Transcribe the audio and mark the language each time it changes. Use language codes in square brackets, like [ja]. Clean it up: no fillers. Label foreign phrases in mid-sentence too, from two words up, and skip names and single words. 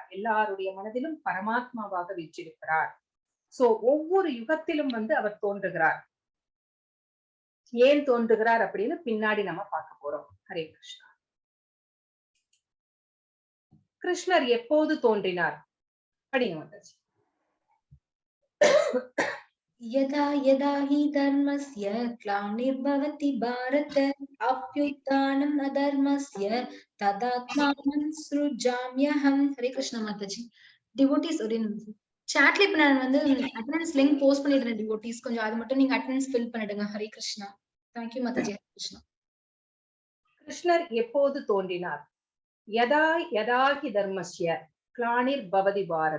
[ta] எல்லாருடைய மனதிலும் பரமாத்மாவாக வீற்றிருக்கிறார். சோ ஒவ்வொரு யுகத்திலும் வந்து அவர் தோன்றுகிறார். ஏன் தோன்றுகிறார் அப்படின்னு பின்னாடி நம்ம பார்க்க போறோம். ஹரே கிருஷ்ணா. கிருஷ்ணர் எப்போது தோன்றினார்? படிங்க மாதாஜி. [sa] यदा यदा हि धर्मस्य ग्लानिर्भवति भारत अभ्युत्थानम् अधर्मस्य तदात्मानं सृजाम्यहम्. [ta] हरे कृष्ण माताजी। डिवोटीஸ் ஒரே நிமிஷம் சாட்ல இப்ப நான் வந்து [en] attendance link [ta] போஸ்ட் பண்ணிடுறேன். டிவோட்டிஸ் கொஞ்சம் அது மட்டும் நீங்க [en] attendance fill [ta] பண்ணிடுங்க. ஹரே கிருஷ்ணா. தேங்க்யூ மாதாஜி. ஹரே கிருஷ்ணா. கிருஷ்ணர் எப்போது தோன்றினார்? [sa] यदा यदा हि धर्मस्य ग्लानिर् भवति भारत.